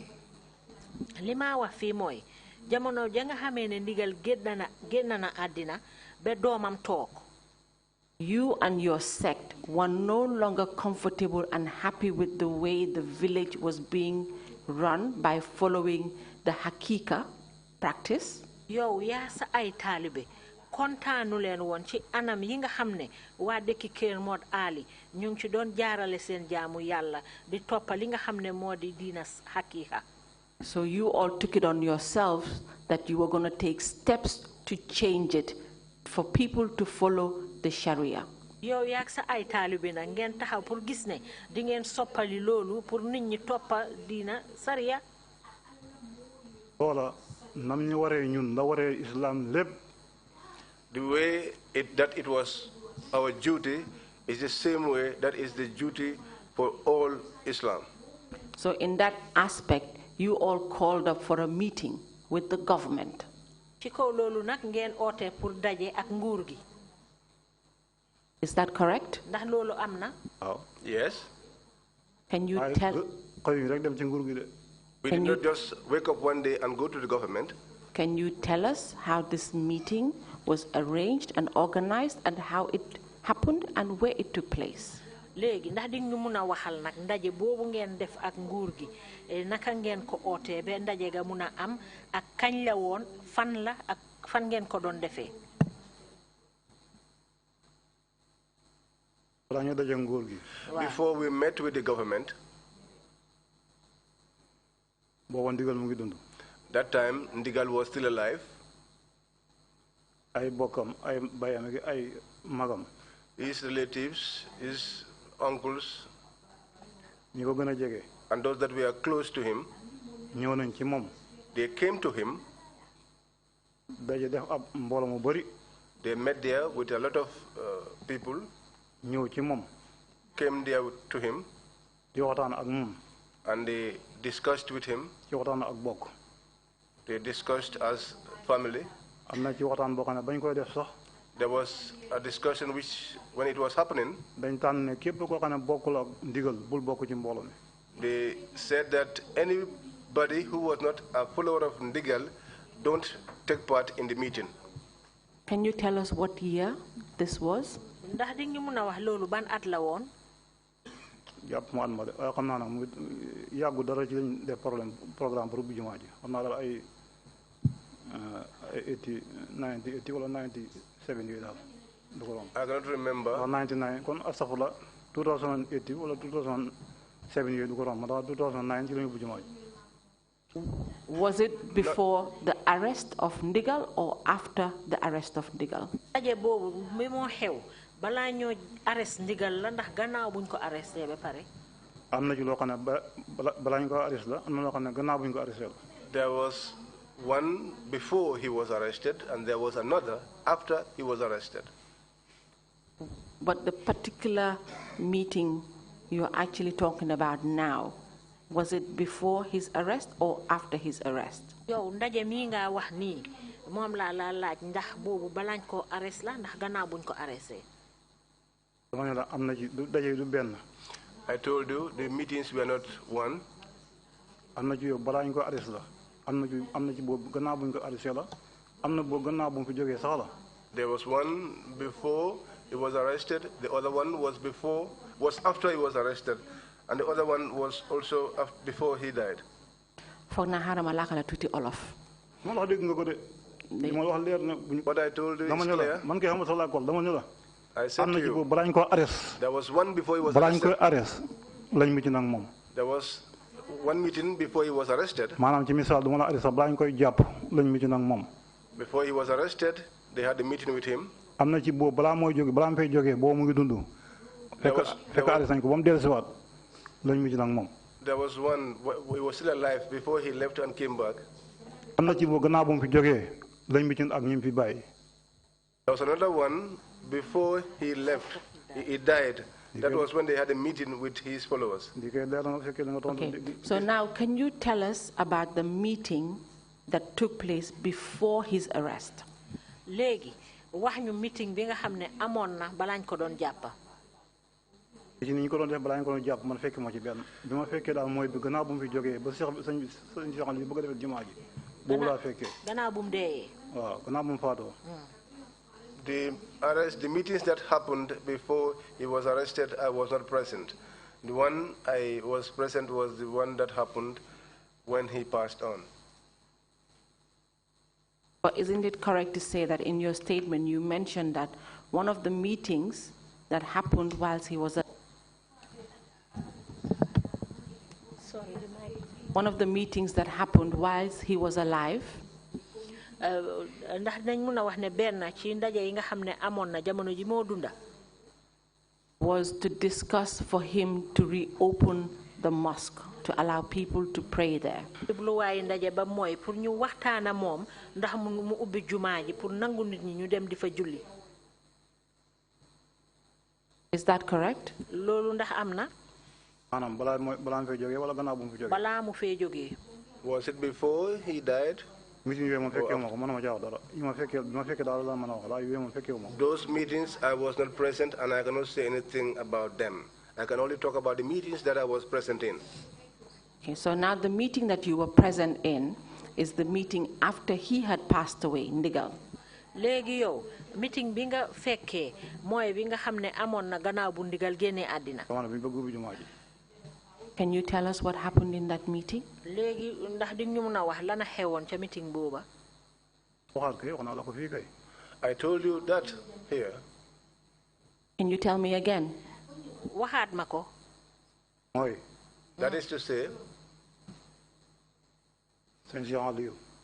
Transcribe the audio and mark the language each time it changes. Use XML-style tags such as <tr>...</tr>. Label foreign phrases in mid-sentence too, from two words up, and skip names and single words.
<en>you and your sect were no longer comfortable and happy with the way the village was being run by following the Hakika practice.</en> <wo>Yow yaa sa ay taalibe kontaanu leen woon ci anam yi nga xam ne waa dëkki Kër Mor Ali ñu ngi ci doon jaarale seen jaamu yàlla di toppa li nga xam ne moo di diina Hakika.</wo> <en>So you all took it on yourselves that you were going to take steps to change it for people to follow the Sharia.</en> <wo>Yow yak sa ay taalibe na ngeen taxaw pour gis ne di ngeen soppali loolu pour nit ñi toppa diina Sharia. Wala nam ñu waree ñun la waree Islam lépp.</wo> <en>The way that it was our duty is the same way that is the duty for all Islam. So in that aspect, you all called up for a meeting with the government.</en> <wo>Ci kaw loolu nag ngeen oote pour daje ak nguur gi.</wo> <en>Is that correct?</en> <wo>Ndax loolu am na?</wo> <en>Yes. Can you tell? We did not just wake up one day and go to the government. Can you tell us how this meeting was arranged and organized and how it happened and where it took place?</en> <wo>Léegi ndax di ñu mun a waxal nag ndaje boobu ngeen def ak nguur gi naka ngeen ko ootee ba ndaje ga mun a am ak kañ la woon fan la ak fan ngeen ko doon defee.</wo> <en>Before we met with the government, that time Ndigal was still alive. His relatives, his uncles, and those that were close to him, they came to him</en> <wo>daje def ab mbooloo mu bari.</wo> <en>They met there with a lot of people.</en> <wo>ñëw ci moom.</wo> <en>Came there to him.</en> <wo>di waxtaan ak moom.</wo> <en>And they discussed with him.</en> <wo>ci waxtaan ak bokk.</wo> <en>They discussed as family.</en> <wo>am na ci waxtaan boo xam ne bañ koy def sax.</wo> <en>There was a discussion which, when it was happening,</en> <wo>dañ tànn ne képp koo xam ne bokkul ak ndigal bul bokk ci mbooloo mi.</wo> <en>they said that anybody who was not a follower of Ndigal don't take part in the meeting. Can you tell us what year this was?</en> <wo>ndax di nga mën a wax loolu ban at la woon. jàpp ma at ma de waaye xam naa nag mu yàggu dara ci lañ def</wo> <fr>programme pour</fr> <wo>ubbi jumaa ji xam naa daal ay 80 wala 97 yooyu daal du ko romb.</wo> <en>I cannot remember.</en> <wo>99 kon astafurla 2080 wala 2007 yooyu du ko romb ma daal 2009 ci lañu ubbi jumaa ji.</wo> <en>Was it before the arrest of Ndigal or after the arrest of Ndigal?</en> <wo>daje boobu mi moo xew balaa ñoo arrest Ndigal la ndax gannaaw buñ ko arresté ba pare. am na ci loo xam ne balaa ñu ko arrest la am na loo xam ne gannaaw buñ ko arresté la.</wo> <en>There was one before he was arrested, and there was another after he was arrested. But the particular meeting you're actually talking about now, was it before his arrest or after his arrest?</en> <wo>yow ndaje mi nga wax nii moom laa la laaj ndax boobu balaañ ko arrest la ndax gannaaw buñ ko arresté. dama ne la am na ci daje du benn.</wo> <en>I told you the meetings were not one.</en> <wo>am na ci yow balaañ ko arrest la am na ci boobu gannaaw buñ ko arresté la am na boobu gannaaw bu mu fi jógee sax la.</wo> <en>There was one before he was arrested. The other one was after he was arrested. And the other one was also before he died.</en> <wo>Foog naa xaaral ma laaka la tuuti olof. ma wax dégg nga ko de. li ma wax leer na.</wo> <en>What I told you is clear.</en> <wo>man kay xam sa laakol dama ne la.</wo> <en>I said to you.</en> <wo>balaañ ko arrest.</wo> <en>There was one before he was arrested.</en> <wo>balaañ ko arrest lañ mi ci nag moom.</wo> <en>There was one meeting before he was arrested.</en> <wo>maanaam ci misaal du ma la arrest balaañ koy jàpp lañ mi ci nag moom.</wo> <en>Before he was arrested, they had a meeting with him.</en> <wo>am na ci boobu balaa mooy jóge balaa mu fay jógee boobu mu ngi dund. fekk arrest nañ ko ba mu dellusiwaat.</wo> <en>There was one, he was still alive before he left and came back. There was another one before he left, he died. That was when they had a meeting with his followers. Okay. So now, can you tell us about the meeting that took place before his arrest?</en> <wo>Léegi wax ñu meeting bi nga xam ne amoon na balaañ ko doon jàpp. ci ni ñu ko doon def balaa ñu ko doon jàpp man fekk moo ci benn bi ma fekkee daal mooy bi gannaaw bu mu fi jógee ba sëñ Cheikh li bëgg a defee jumaa ji boobu laa fekkee. gannaaw bu mu deeyee. waaw gannaaw bu mu faatoo.</wo> <en>The meetings that happened before he was arrested, I was not present. The one I was present was the one that happened when he passed on. But isn't it correct to say that in your statement you mentioned that one of the meetings that happened whilst he was one of the meetings that happened whilst he was alive</en> <wo>ndax dañ mëna wax ne benn ci ndaje yi nga xamne amon na jamono ji mo dunda</wo> <en>was to discuss for him to reopen the mosque to allow people to pray there.</en> <wo>Lu way ndaje ba moy pour ñu waxtaana mom ndax mu ubbi jumaa ji pour nangu nit ñi ñu dem di fa julli.</wo> <en>Is that correct?</en> <wo>Lolu ndax amna? Manam bala mu fay joge wala gannaaw bu mu fi joge. Bala mu fay joge.</wo> <en>Was it before he died? Those meetings, I was not present and I cannot say anything about them. I can only talk about the meetings that I was present in. Okay, so now the meeting that you were present in is the meeting after he had passed away, Ndigal.</en> <wo>Legi yow meeting bi nga fekke moy bi nga xamne amon na gannaaw bu Ndigal génné àddina.</wo> <en>Can you tell us what happened in that meeting?</en> <wo>Legi ndax di ñu mëna wax lana xewon ca meeting booba.</wo> <en>I told you that here. Can you tell me again?</en> <wo>Waxaat mako.</wo> <en>That is to say, Alioun.</en>